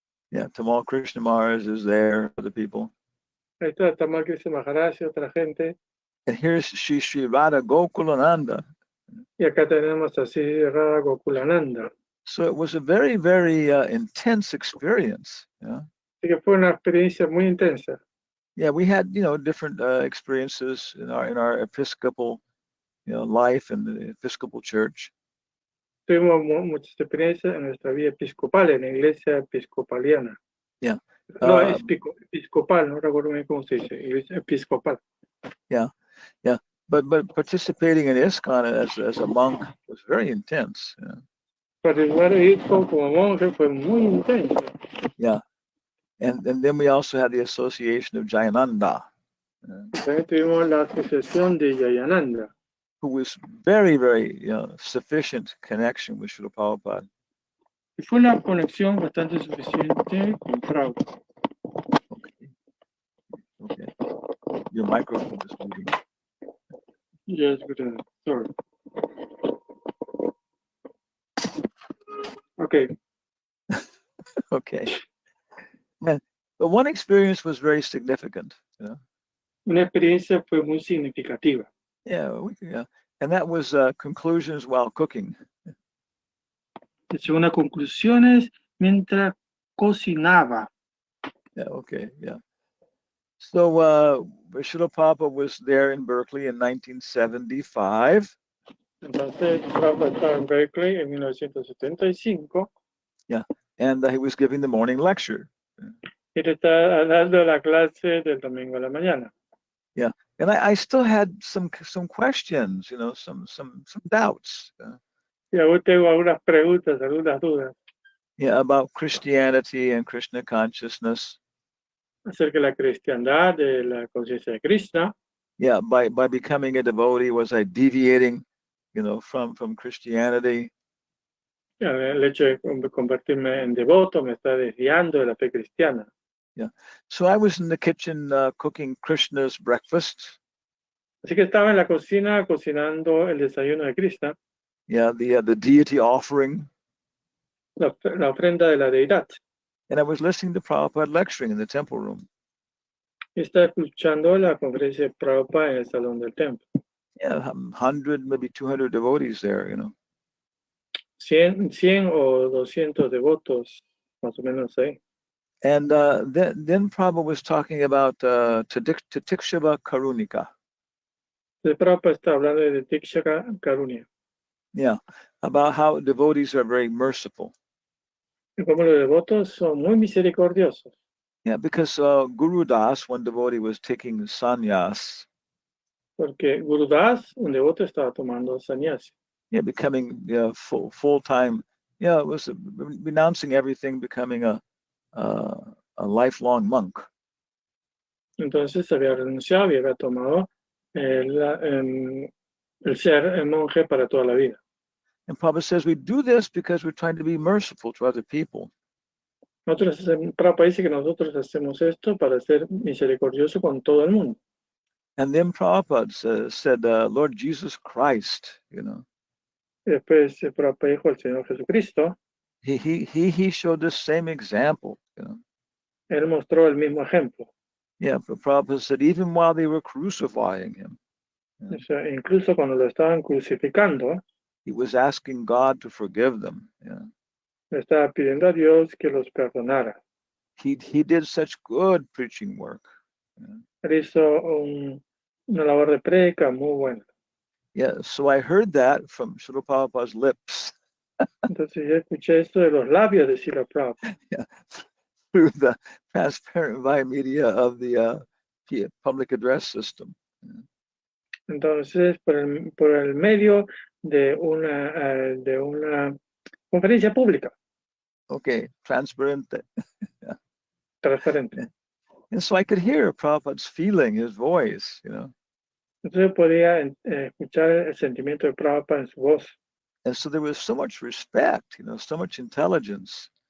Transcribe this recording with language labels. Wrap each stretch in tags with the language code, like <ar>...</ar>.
<en>Yeah, Tamal Krishna Maharaj is there, other people.</en> <es>Ahí está Tamal Krishna Maharaj y otra gente.</es> <en>And here's Sri Radha Gokulananda.</en> <es>Y acá tenemos a Sri Radha Gokulananda.</es> <en>So it was a very, very intense experience. Yeah.</en> <es>Así que fue una experiencia muy intensa.</es> <en>Yeah, we had different experiences in our Episcopal life in the Episcopal Church.</en> <es>Tuvimos muchas experiencias en nuestra vida episcopal, en la iglesia episcopaliana.</es> <en>Yeah.</en> <es>No, episcopal, no recuerdo bien cómo se dice, iglesia episcopal.</es> <en>Yeah. But participating in ISKCON as a monk was very intense. Yeah.</en> <es>Participar en ISKCON como monje fue muy intenso.</es> <en>Yeah. And then we also had the association of Jayananda.</en> <es>También tuvimos la sucesión de Yayananda,</es> <en>who was very, very sufficient connection with Srila Prabhupada.</en> <es>y fue una conexión bastante suficiente con Prabhupada.</es> <en>Okay. Your microphone is moving. Yes, good. Sorry. Okay. Okay. And, but one experience was very significant.</en> <es>Una experiencia fue muy significativa.</es> <en>Yeah, and that was conclusions while cooking.</en> <es>Llegó a conclusiones mientras cocinaba.</es> <en>Yeah, okay, yeah. So Srila Prabhupada was there in Berkeley in 1975.</en> <es>Entonces, Prabhupada estaba en Berkeley en 1975.</es> <en>Yeah, and he was giving the morning lecture.</en> <es>Él está dando la clase del domingo a la mañana.</es> <en>Yeah, and I still had some questions, some doubts.</en> <es>Y aún tengo algunas preguntas, algunas dudas</es> <en>Yeah, about Christianity and Krishna consciousness.</en> <es>acerca de la cristiandad, de la conciencia de Krishna.</es> <en>Yeah, by becoming a devotee, was I deviating, from Christianity?</en> <es>El hecho de convertirme en devoto me está desviando de la fe cristiana.</es> <en>Yeah. So I was in the kitchen cooking Krishna's breakfast.</en> <es>Así que estaba en la cocina cocinando el desayuno de Krishna.</es> <en>Yeah, the deity offering.</en> <es>La ofrenda de la deidad.</es> <en>And I was listening to Prabhupada lecturing in the temple room.</en> <es>Y estaba escuchando la conferencia de Prabhupada en el salón del templo.</es> <en>Yeah, 100, maybe 200 devotees there,</en> <es>100 o 200 devotos, más o menos ahí.</es> <en>And then Prabhupada was talking about Titikshava Karunika.</en> <es>El Prabhupada está hablando de Diksha Karunya.</es> <en>Yeah, about how devotees are very merciful.</en> <es>Y como los devotos son muy misericordiosos.</es> <en>Yeah, because Guru Das, one devotee, was taking sannyas.</en> <es>Porque Guru Das, un devoto, estaba tomando sannyasi.</es> <en>Yeah, becoming full-time. Yeah, it was renouncing everything, becoming a lifelong monk.</en> <es>Entonces había renunciado y había tomado el ser el monje para toda la vida.</es> <en>And Prabhupada says we do this because we're trying to be merciful to other people.</en> <es>Prabhupada dice que nosotros hacemos esto para ser misericordioso con todo el mundo.</es> <en>And then Prabhupada said, Lord Jesus Christ,</en> <es>Y después Prabhupada dijo el Señor Jesucristo.</es> <en>He showed the same example.</en> <es>Él mostró el mismo ejemplo.</es> <en>Yeah, but Prabhupada said even while they were crucifying him,</en> <es>O sea, incluso cuando lo estaban crucificando,</es> <en>he was asking God to forgive them.</en> <es>le estaba pidiendo a Dios que los perdonara.</es> <en>He did such good preaching work.</en> <es>Él hizo una labor de prédica muy buena.</es> <en>Yeah, so I heard that from Srila Prabhupada's lips.</en> <es>Entonces yo escuché esto de los labios de Srila Prabhupada.</es> <en>Yeah, through the transparent via media of the public address system.</en> <es>Entonces, por el medio de una conferencia pública. Okay, transparente. Transparente.</es> <en>And so I could hear Prabhupada's feeling, his voice,</en> <es>Entonces podía escuchar el sentimiento de Prabhupada en su voz.</es> <en>And so there was so much respect, so much intelligence.</en>